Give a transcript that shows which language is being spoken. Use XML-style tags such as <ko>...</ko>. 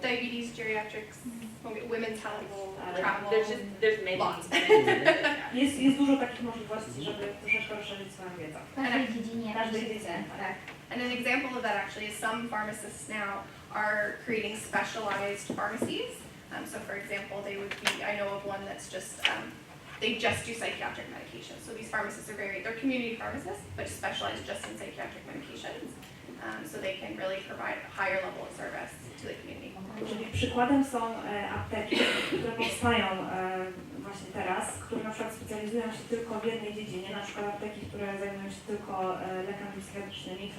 <en>diabetes, geriatrics, women's health, travel. There's many. Lots.</en> <pl>Jest dużo takich możliwości, żeby troszeczkę rozszerzyć swoją wiedzę. W każdej dziedzinie. Każdej dziedzinie, tak.</pl> <en>And an example of that actually is some pharmacists now are creating specialized pharmacies. So for example, they would be, I know of one that's just, they just do psychiatric medications. So these pharmacists are they're community pharmacists, but specialize just in psychiatric medications. So they can really provide a higher level of service to the community.</en> <pl>Czyli przykładem są apteki, które powstają właśnie teraz, które na przykład specjalizują się tylko w jednej dziedzinie, na przykład apteki, które zajmują się tylko lekami psychiatrycznymi.</pl>